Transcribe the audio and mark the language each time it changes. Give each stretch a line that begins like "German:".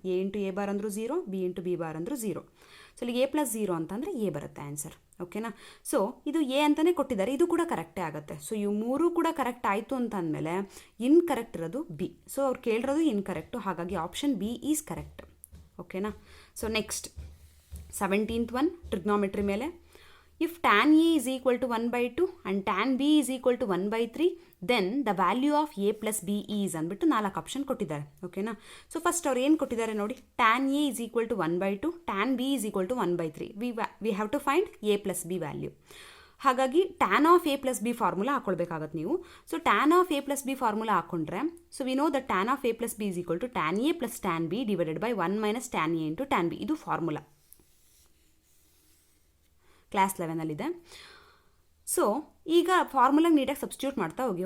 Kannada: a into A bar ಅಂದರೂ 0, b into B bar ಅಂದರೂ 0. So ಇಲ್ಲಿಗೆ a+0 ಅಂತಂದರೆ ಎ ಬರುತ್ತೆ ಆನ್ಸರ್. ಓಕೆನಾ? ಸೊ ಇದು ಎ ಅಂತಲೇ ಕೊಟ್ಟಿದ್ದಾರೆ, ಇದು ಕೂಡ ಕರೆಕ್ಟೇ ಆಗುತ್ತೆ. ಸೊ ಇವು ಮೂರೂ ಕೂಡ ಕರೆಕ್ಟ್ ಆಯಿತು ಅಂತ ಅಂದಮೇಲೆ ಇನ್ಕರೆಕ್ಟ್ ಇರೋದು ಬಿ. ಸೊ ಅವ್ರು ಕೇಳಿರೋದು ಇನ್ಕರೆಕ್ಟು, ಹಾಗಾಗಿ ಆಪ್ಷನ್ ಬಿ ಈಸ್ ಕರೆಕ್ಟ್. ಓಕೆನಾ?
English: So next 17th one, trigonometry ಮೇಲೆ. If tan a is equal to 1/2 and tan b is equal to 1/3, then the value of a plus b is
Kannada: ಅಂದ್ಬಿಟ್ಟು 4 option ಕೊಟ್ಟಿದ್ದಾರೆ. ಓಕೆನಾ? So first ಅವ್ರು ಏನು ಕೊಟ್ಟಿದ್ದಾರೆ ನೋಡಿ,
English: tan a is equal to 1/2, tan b is equal to 1/3. We have to find a plus b value.
Kannada: ಹಾಗಾಗಿ tan of A plus B formula ಹಾಕೊಳ್ಬೇಕಾಗತ್ತೆ ನೀವು. So tan of A plus B formula ಹಾಕೊಂಡ್ರೆ,
English: So we know the tan of A plus B is equal to tan A plus tan B divided by 1 minus tan A into tan B.
Kannada: ಇದು formula class 11 so ಈಗ ಫಾರ್ಮುಲಾಗೆ ನೀಟಾಗಿ substitute ಮಾಡ್ತಾ ಹೋಗಿ.